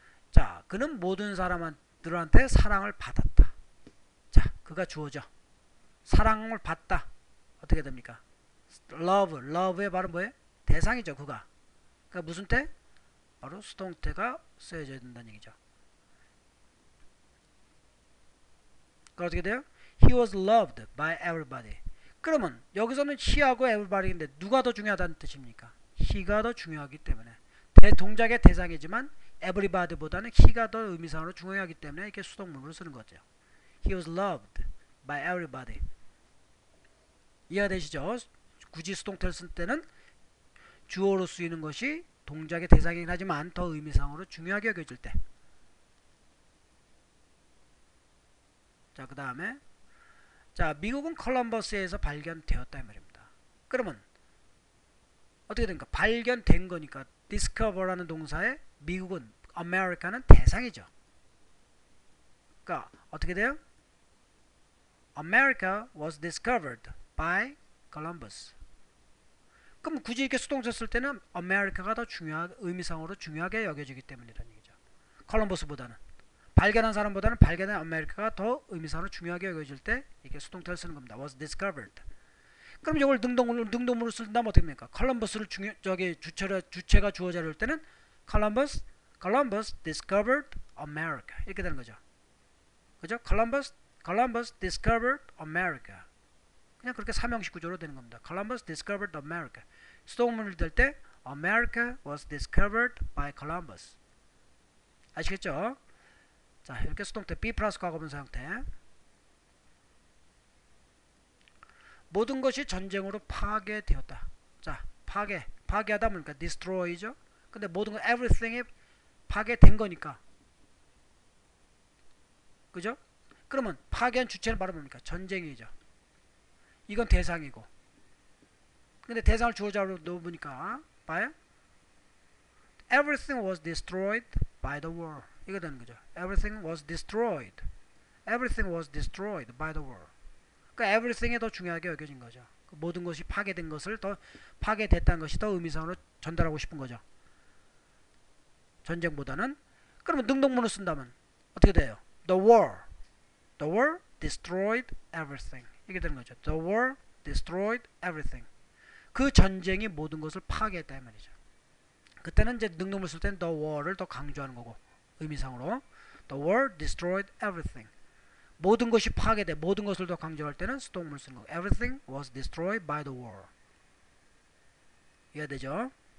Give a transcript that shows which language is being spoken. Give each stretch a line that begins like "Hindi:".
Korean: 자, 그는 모든 사람들한테 사랑을 받았다. 자, 그가 주어져. 사랑을 받다. 어떻게 됩니까? love의 바로 뭐예요? 대상이죠, 그가. 그러니까 무슨 태? 바로 수동태가 쓰여져야 된다는 얘기죠. 그 어떻게 돼요?
English: He was loved by everybody.
Korean: 그러면 여기서는 he하고 everybody인데 누가 더 중요하다는 뜻입니까? he가 더 중요하기 때문에 동작의 대상이지만 everybody보다는 he가 더 의미상으로 중요하기 때문에 이렇게 수동문으로 쓰는 거죠.
English: He was loved by everybody.
Korean: 이해가 되시죠? 굳이 수동태를 쓸 때는 주어로 쓰이는 것이 동작의 대상이긴 하지만 더 의미상으로 중요하게 여겨질 때. 자, 그 다음에 자, 미국은 콜럼버스에서 발견되었다 이 말입니다. 그러면 어떻게 됩니까? 발견된 거니까 discover라는 동사에 미국은 America는 대상이죠. 그러니까 어떻게 돼요?
English: America was discovered by Columbus.
Korean: 그럼 굳이 이렇게 수동태 쓸 때는 America가 더 의미상으로 중요하게 여겨지기 때문이라는 얘기죠. 콜럼버스보다는 발견한 사람보다는 발견한 아메리카가 더 의미상으로 중요하게 여겨질 때 이렇게 수동태를 쓰는 겁니다.
English: was discovered.
Korean: 그럼 이걸 능동문으로 쓴다면 어떻게 됩니까? 콜럼버스를 주체가 주어 자리일 때는
English: Columbus discovered America
Korean: 이렇게 되는 거죠. 그죠?
English: Columbus discovered America.
Korean: 그냥 그렇게 삼형식 구조로 되는 겁니다.
English: Columbus discovered America.
Korean: 수동문을 댈 때
English: America was discovered by Columbus.
Korean: 아시겠죠? 자, 이렇게 수동태 be 플러스 과거분사 형태. 모든 것이 전쟁으로 파괴되었다. 자, 파괴하다 보니까 destroy죠. 근데 모든 것 everything이 파괴된 거니까, 그죠? 그러면 파괴한 주체는 바로 뭡니까? 전쟁이죠. 이건 대상이고, 근데 대상을 주어자로 넣어보니까 봐요.
English: Everything was destroyed by the war.
Korean: 이거 되는 거죠.
English: Everything was destroyed. Everything was destroyed by the war.
Korean: 그러니까 everything이 더 중요하게 여겨진 거죠. 모든 것이 파괴된 것을 더 파괴됐다는 것이 더 의미상으로 전달하고 싶은 거죠. 전쟁보다는. 그러면 능동문을 쓴다면 어떻게 돼요?
English: The war destroyed everything.
Korean: 이게 되는 거죠.
English: The war destroyed everything.
Korean: 그 전쟁이 모든 것을 파괴했다 이 말이죠. 그때는 이제 능동문을 쓸 때는 the war를 더 강조하는 거고 의미상으로
English: the war destroyed everything.
Korean: 모든 것이 파괴돼 모든 것을 더 강조할 때는 수동문을 쓰는 거고
English: everything was destroyed by the war.
Korean: 이해되죠?